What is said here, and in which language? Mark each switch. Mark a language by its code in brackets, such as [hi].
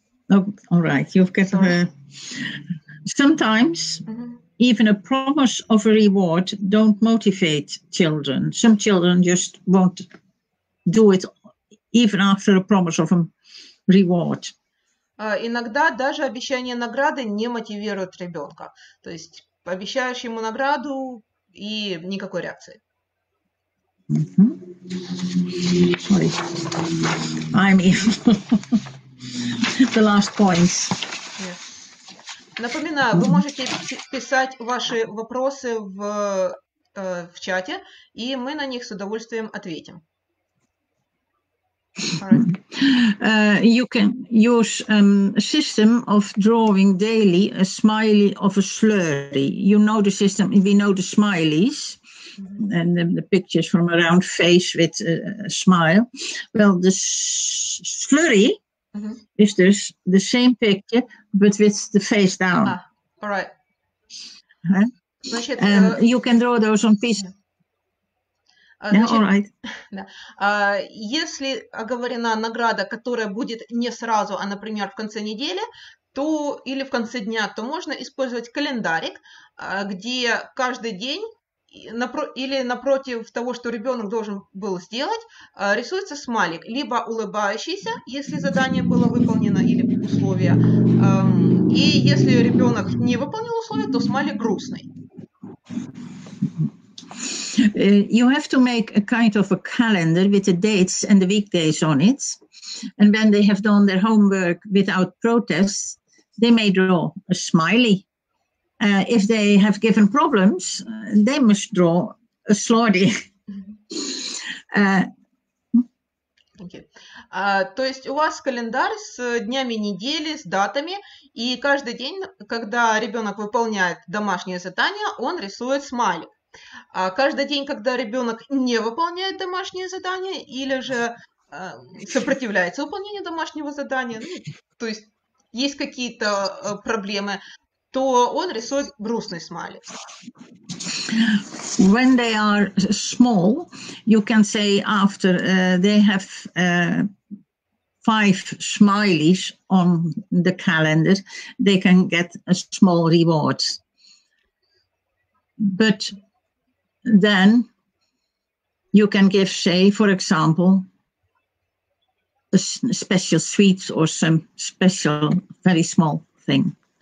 [en] Oh, all right. You've got sometimes even a promise of a reward don't motivate children. Some children just won't do it even after a promise of a reward. [ru] Иногда даже обещание награды не мотивирует ребенка. То есть пообещаешь ему награду и никакой реакции. [en] Sorry. I'm the last points. Yes. [ru] Напоминаю, вы можете писать ваши вопросы в чате, и мы на них с удовольствием ответим. [en] You can use a system of drawing daily a smiley of a slurry. You know the system, we know the smileys and the pictures from a round face with a smile. Well, the slurry is just the same picture, but with the face down. All right. [ru] Значит, [en] you can draw those on pieces. [ru] Значит, [en] all right. [ru] Если оговорена награда, которая будет не сразу, а, например, в конце недели, то или в конце дня, то можно использовать календарик, где каждый день или напротив того, что ребенок должен был сделать, рисуется смайлик, либо улыбающийся, если задание было выполнено или условия, и если ребенок не выполнил условия, то смайлик грустный. [en] You have to make a kind of a calendar with the dates and the weekdays on it. And when they have done their homework without protest, they may draw a smiley. If they have given problems, they must draw a slurry. [ru] То есть у вас календарь с днями недели, с датами, и каждый день, когда ребенок выполняет домашнее задание, он рисует смайлик. А каждый день, когда ребенок не выполняет домашнее задание или же сопротивляется выполнению домашнего задания, то есть есть какие-то проблемы, то он рисует грустный смайлик. [en] When they are small, you can say after they have 5 smileys on the calendar, they can get a small reward. But then you can give, say, for example, a special sweet or some special, very small thing.